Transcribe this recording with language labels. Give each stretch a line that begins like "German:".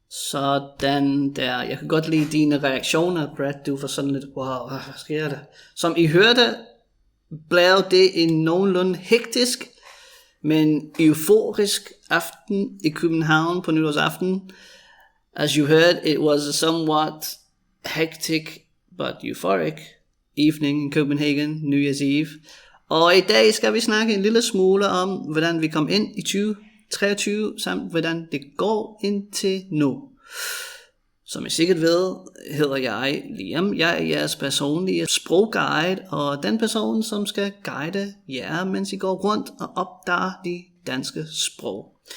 Danish: Sådan der. Jeg kan godt lide dine reaktioner, Brad. Du var sådan lidt, wow, hvad sker der? Som I hørte, blev det en nogenlunde hektisk, men euforisk aften i København på nytårsaften.
English: As you heard, it was a somewhat hectic but euphoric evening in Copenhagen, New Year's Eve.
Danish: Og i dag skal vi snakke en lille smule om, hvordan vi kom ind i 2023, samt hvordan det går indtil nu. Som I sikkert ved, hedder jeg Liam. Jeg er jeres personlige sprogguide, og den person, som skal guide jer, mens I går rundt og opdager de danske sprog.